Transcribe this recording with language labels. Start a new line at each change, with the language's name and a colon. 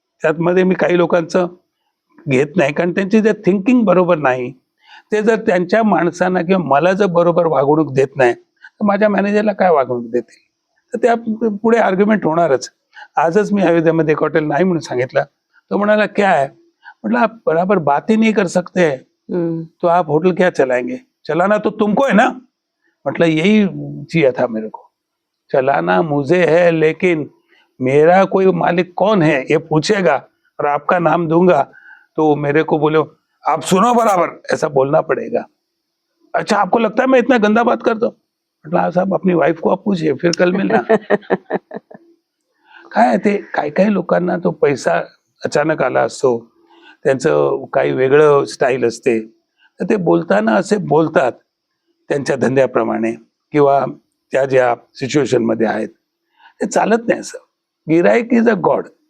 Marathi: त्यातमध्ये मी काही लोकांचं घेत नाही, कारण त्यांची जर थिंकिंग बरोबर नाही, ते जर त्यांच्या माणसांना किंवा मला जर बरोबर वागणूक देत नाही तर माझ्या मॅनेजरला काय वागणूक देतील. तर त्या पुढे आर्ग्युमेंट होणारच. आजच मी अयोध्यामध्ये एक हॉटेल नाही म्हणून सांगितलं. तो म्हणाला
Hindi: क्या है,
Marathi: म्हटलं
Hindi: आप बराबर बात ही नहीं कर सकते हैं हम्म. तो आप होटल क्या चलाएंगे, चलाना तो तुमको है ना. मतलब यही चाहिए था मेरे को, चलाना मुझे है, लेकिन मेरा कोई मालिक कौन है ये पूछेगा और आपका नाम दूंगा तो मेरे को बोलो आप सुनो बराबर, ऐसा बोलना पड़ेगा. अच्छा आपको लगता है मैं इतना गंदा बात करता हूँ. मतलब हाँ साहब, अपनी वाइफ को आप पूछिए, फिर कल मिलना.
Marathi: काय आहे ते, काही लोकांना तो पैसा अचानक आला असतो, त्यांचं काही वेगळं स्टाईल असते, तर ते बोलताना असे बोलतात त्यांच्या धंद्याप्रमाणे किंवा त्या ज्या सिच्युएशन मध्ये आहेत. ते चालत नाही असं.
English: गिराईक is a god.